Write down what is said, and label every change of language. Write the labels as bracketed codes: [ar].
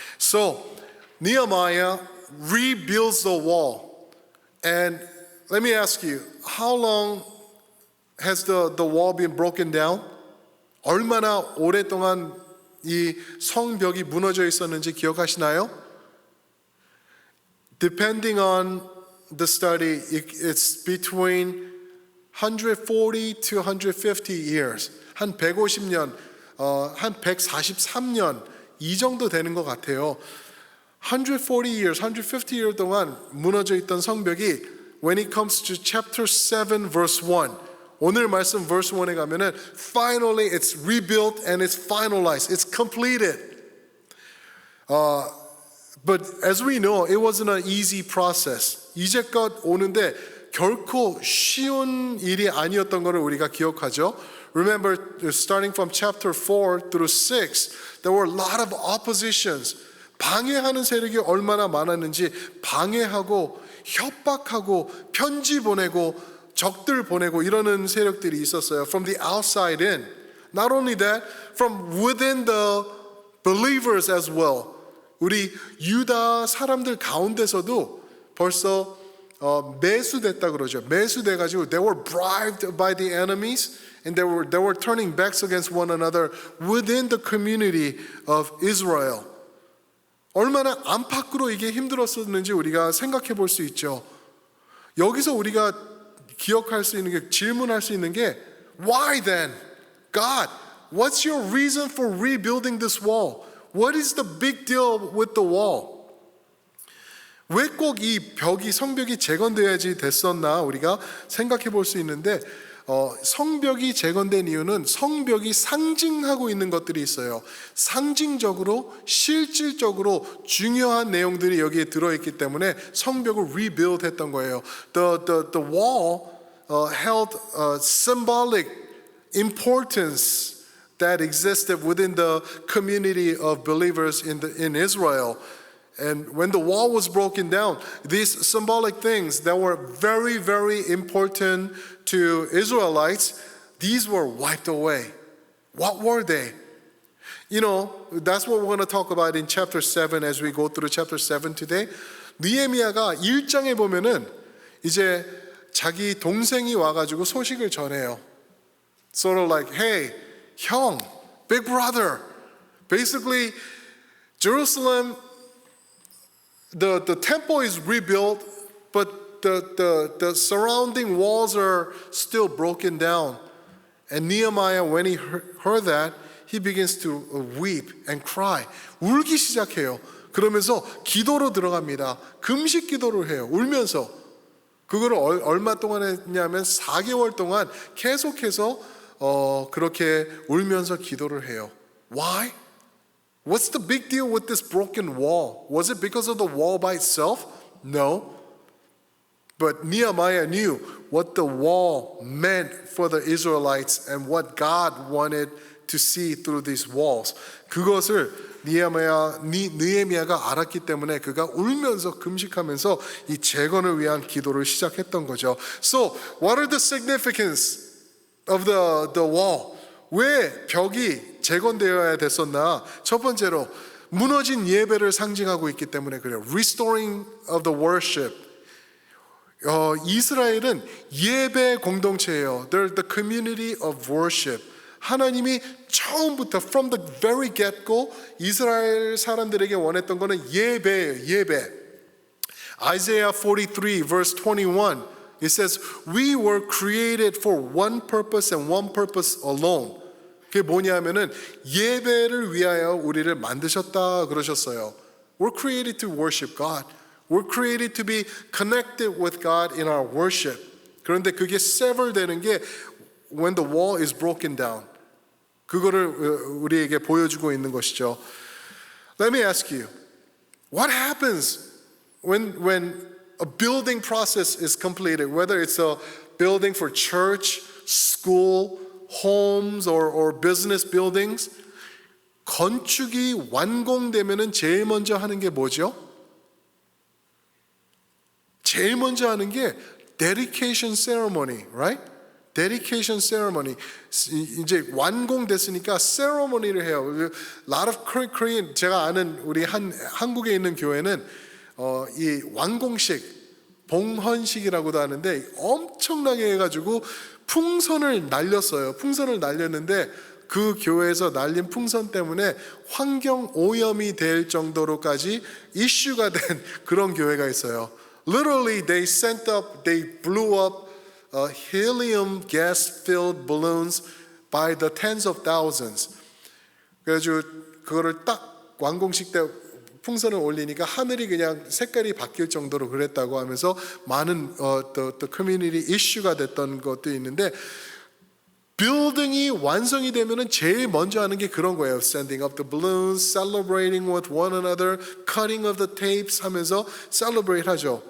[en] So Nehemiah rebuilds the wall, and let me ask you, how long has the wall been broken down? [ko] 얼마나 오랫동안 이 성벽이 무너져 있었는지 기억하시나요? [en] Depending on the study, it's between 140 to 150 years. [ko] 한 150년, 한 143년 이 정도 되는 것 같아요. [en] 140 years, 150 years [ko] 동안 무너져 있던 성벽이 [en] when it comes to chapter 7 verse 1 [ko] 오늘 말씀 [en] verse 1에 가면은 finally it's rebuilt and it's finalized. It's completed. But as we know, it wasn't an easy process. [ko] 이제껏 오는데 결코 쉬운 일이 아니었던 것을 우리가 기억하죠. [en] Remember, starting from chapter 4 through 6, there were a lot of oppositions. [ko] 방해하는 세력이 얼마나 많았는지 방해하고 협박하고 편지 보내고 적들 보내고 이러는 세력들이 있었어요. [en] From the outside in. Not only that, from within the believers as well. [ko] 우리 유다 사람들 가운데서도 벌써 매수됐다 그러죠. 매수돼가지고 [en] they were bribed by the enemies and they were turning backs against one another within the community of Israel. [ko] 얼마나 안팎으로 이게 힘들었었는지 우리가 생각해 볼 수 있죠. 여기서 우리가 기억할 수 있는 게 질문할 수 있는 게 [en] Why then? God, what's your reason for rebuilding this wall? What is the big deal with the wall? [ko] 왜 꼭 이 성벽이 재건돼야지 됐었나 우리가 생각해 볼 수 있는데 성벽이 재건된 이유는 성벽이 상징하고 있는 것들이 있어요. 상징적으로 실질적으로 중요한 내용들이 여기에 들어있기 때문에 성벽을 rebuild 했던 거예요. [en] The wall held symbolic importance that existed within the community of believers in Israel. And when the wall was broken down, these symbolic things that were very, very important to Israelites, these were wiped away. What were they? You know, that's what we're going to talk about in chapter 7 as we go through chapter 7 today. [ko] 느헤미야가 1장에 보면은 이제 자기 동생이 와가지고 소식을 전해요. [en] Sort of like, hey, 형, big brother. Basically, Jerusalem, the temple is rebuilt, but the surrounding walls are still broken down. And Nehemiah, when he heard that, he begins to weep and cry. [ko] 울기 시작해요. 그러면서 기도로 들어갑니다. 금식 기도를 해요. 울면서. 그거를 얼마 동안 했냐면 4개월 동안 계속해서 그렇게 울면서 기도를 해요. [en] Why? What's the big deal with this broken wall? Was it because of the wall by itself? No. But Nehemiah knew what the wall meant for the Israelites and what God wanted to see through these walls. [ko] 그것을 느헤미야가 알았기 때문에 그가 울면서 금식하면서 이 재건을 위한 기도를 시작했던 거죠. [en] So, what are the significance of the wall? [ko] 왜 벽이 재건되어야 됐었나? 첫 번째로 무너진 예배를 상징하고 있기 때문에 그래요. [en] Restoring of the worship. [ko] 이스라엘은 예배 공동체예요. [en] They're the community of worship. [ko] 하나님이 처음부터 [en] from the very get-go [ko] 이스라엘 사람들에게 원했던 거는 예배예요. 예배. [en] Isaiah 43 verse 21 it says we were created for one purpose and one purpose alone. [ko] 그게 뭐냐면은 예배를 위하여 우리를 만드셨다 그러셨어요. [en] We're created to worship God. We're created to be connected with God in our worship. [ko] 그런데 그게 sever 되는 게 [en] when the wall is broken down. [ko] 그거를 우리에게 보여주고 있는 것이죠. [en] Let me ask you, what happens when a building process is completed, whether it's a building for church, school, homes, or business buildings? [ko] 건축이 완공되면은 제일 먼저 하는 게 뭐죠? 제일 먼저 하는 게 [en] dedication ceremony, right? dedication ceremony. [ko] 이제 완공됐으니까 ceremony를 해요. [en] A lot of Korean, [ko] 제가 아는 우리 한국에 있는 교회는 이 완공식, 봉헌식이라고도 하는데 엄청나게 해가지고 풍선을 날렸어요. 풍선을 날렸는데 그 교회에서 날린 풍선 때문에 환경 오염이 될 정도로까지 이슈가 된 그런 교회가 있어요. [en] Literally, they blew up helium gas-filled balloons by the tens of thousands. [ko] 그래가지고 그거를 딱 완공식 때 풍선을 올리니까 하늘이 그냥 색깔이 바뀔 정도로 그랬다고 하면서 많은 [en] the community issue [ko] 가 됐던 것도 있는데 빌딩이 완성이 되면은 제일 먼저 하는 게 그런 거예요. [en] Sending up the balloons, celebrating with one another, cutting of the tapes [ko] 하면서 [en] celebrate 하죠.